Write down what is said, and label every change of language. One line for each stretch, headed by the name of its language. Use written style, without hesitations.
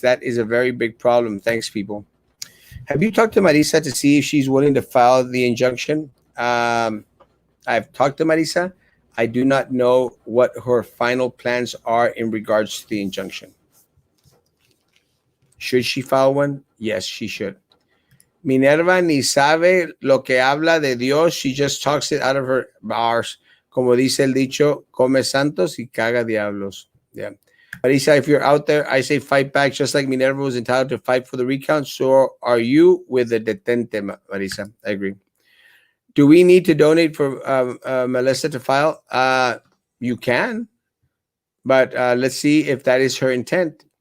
English: That is a very big problem. Thanks, people. Have you talked to Marisa to see if she's willing to file the injunction? I've talked to Marisa. I do not know what her final plans are in regards to the injunction. Should she file one? Yes, she should.
Spanish: Minerva ni sabe lo que habla de Dios.
English: She just talks it out of her bars.
Spanish: Como dice el dicho, come santos y caga diablos. Yeah.
English: Marisa, if you're out there, I say fight back. Just like Minerva was entitled to fight for the recount, so are you with the detente, Marisa. I agree. Do we need to donate for Melissa to file? You can, but let's see if that is her intent.